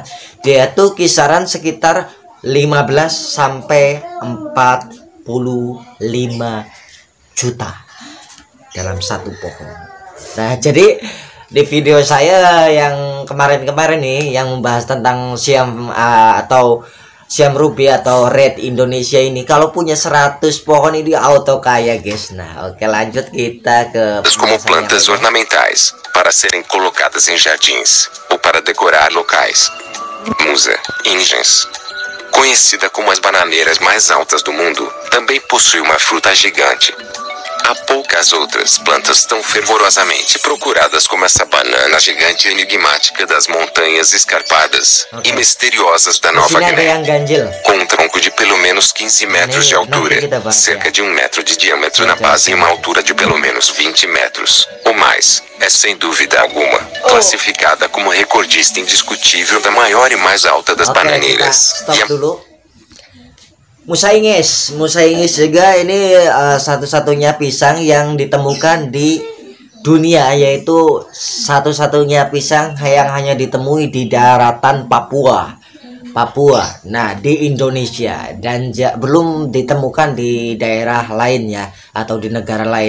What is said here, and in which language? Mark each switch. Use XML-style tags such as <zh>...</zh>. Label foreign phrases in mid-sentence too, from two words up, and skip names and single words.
<id>Dia tuh kisaran sekitar 15 sampai 45 juta dalam satu pohon. Nah, jadi di video saya yang kemarin-kemarin nih yang membahas tentang Siam atau Siam Ruby atau Red Indonesia ini, kalau punya 100 pohon ini auto kaya guys. Nah, oke, lanjut kita ke</id> <pt>como plantas ornamentais para serem colocadas em jardins ou para decorar locais. Musa, Ingens. conhecida como as bananeiras mais altas do mundo, também possui uma fruta gigante. Há poucas outras plantas tão fervorosamente procuradas como essa banana gigante enigmática das montanhas escarpadas e misteriosas da</pt> <id>Di</id> <pt>Nova</pt> <id>sini ada yang</id> <pt>Guiné.</pt> <id>ganjil.</id> <pt>Com um tronco de pelo menos 15 metros de altura, cerca de 1 metro de diâmetro na base e uma altura de pelo menos 20 metros ou mais, é sem dúvida alguma classificada como recordista indiscutível da maior e mais alta das</pt> <id>Oke, kita</id> <pt>bananeiras.</pt> <id>stop</id> <pt>E a</pt> <id>dulu. Musaingis juga ini satu-satunya pisang yang ditemukan di dunia, yaitu satu-satunya pisang yang hanya ditemui di daratan Papua. Nah, di Indonesia dan belum ditemukan di daerah lainnya atau di negara lain.</id>